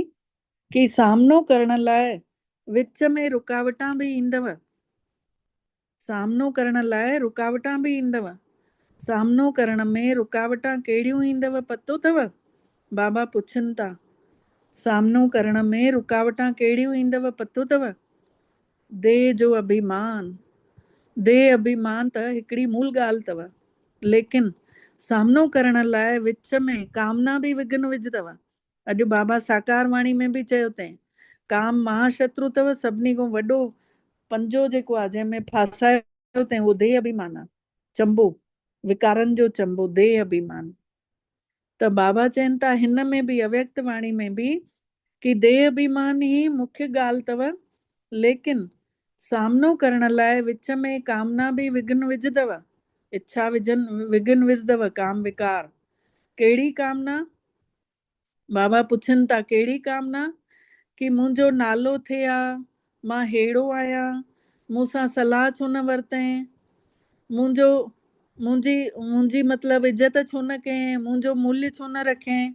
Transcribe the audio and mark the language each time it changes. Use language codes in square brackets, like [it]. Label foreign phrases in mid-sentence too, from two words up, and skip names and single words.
[sd] कि सामनो करण लाइ विच में रुकावटां बि ईंदव, सामनो करण लाइ रुकावटां बि ईंदव। सामनो करण में रुकावटां कहिड़ियूं ईंदव पतो अथव? बाबा पुछनि था, सामनो करण में रुकावटां कहिड़ियूं ईंदव पतो अथव? देह जो अभिमान। देह अभिमान त हिकिड़ी मूल ॻाल्हि अथव, लेकिन सामनो करण लाइ विच में कामना बि विघ्न विझदव। अॼु बाबा साकार वाणी में बि चयो अथई, काम महाशत्रु अथव, सभिनी खां वॾो पंजो जेको आहे जंहिंमें फासायो अथई उहो देह अभिमान आहे। चंबो, विकारनि जो चंबो, देह अभिमान। त बाबा चवनि था हिन में बि, अव्यक्त वाणी में बि, कि देह अभिमान ही मुख्य ॻाल्हि अथव, लेकिन सामनो करण लाइ विच में कामना बि विघ्न विझदव, इच्छा विघ्न विझदव, काम विकार। कहिड़ी कामना? बाबा पुछनि था कहिड़ी कामना? कि मुंहिंजो नालो थिए हा, मां हेड़ो आहियां, मूंसां सलाह छो न वरितई, मुंहिंजी मतिलबु इज़त छो न कयईं, मुंहिंजो मूल्य छो न रखियईं।